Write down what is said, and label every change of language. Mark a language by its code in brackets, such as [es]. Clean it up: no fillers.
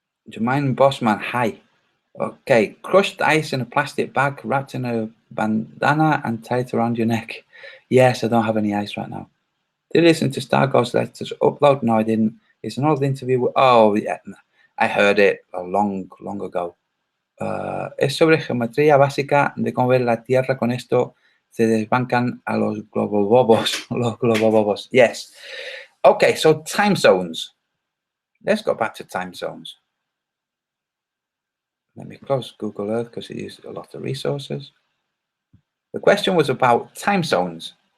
[en] Jermaine Bossman, hi. Okay, crushed ice in a plastic bag wrapped in a bandana and tied around your neck. Yes, I don't have any ice right now. Did you listen to Starghost Letters Upload? No, I didn't. It's an old interview. Oh, yeah, I heard it a long ago. [es] Es sobre geometría básica de cómo ver la Tierra. Con esto se desbancan a los globobobos. Los globobobos. [en] Yes. Okay, so time zones. Let's go back to time zones. Let me close Google Earth because it used a lot of resources. The question was about time zones.